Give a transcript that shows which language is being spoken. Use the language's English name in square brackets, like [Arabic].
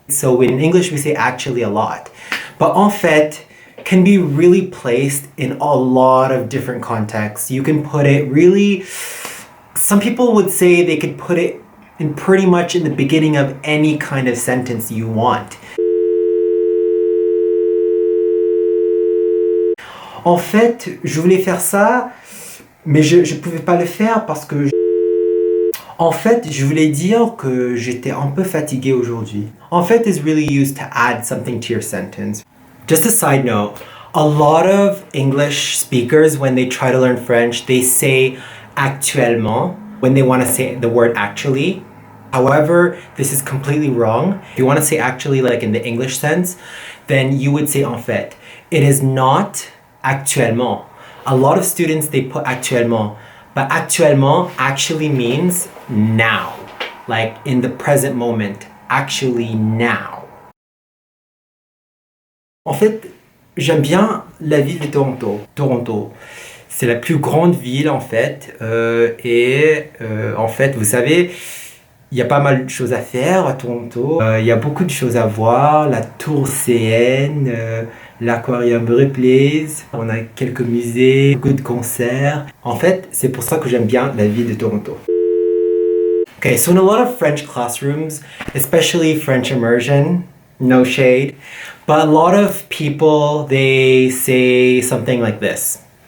[English] So in English, we say actually a lot. But en fait can be really placed in a lot of different contexts. You can put it really, some people would say they could put it in pretty much in the beginning of any kind of sentence you want. [French] En fait, je voulais faire ça, mais je pouvais pas le faire parce que... En fait, je voulais dire que j'étais un peu fatigué aujourd'hui. [English] En fait is really used to add something to your sentence. Just a side note, a lot of English speakers, when they try to learn French, they say actuellement when they want to say the word actually. However, this is completely wrong. If you want to say actually like in the English sense, then you would say en fait. It is not actuellement. A lot of students, they put actuellement, but actuellement actually means now, like in the present moment, actually now. [French] En fait, j'aime bien la ville de Toronto. Toronto, c'est la plus grande ville en fait, en fait, vous savez, il y a pas mal de choses à faire à Toronto. Il y a beaucoup de choses à voir, la tour CN, l'aquarium Ripley's, on a quelques musées, beaucoup de concerts. En fait, c'est pour ça que j'aime bien la ville de Toronto. [English] Okay, so in a lot of French classrooms, especially French immersion, no shade, but a lot of people, they say something like this.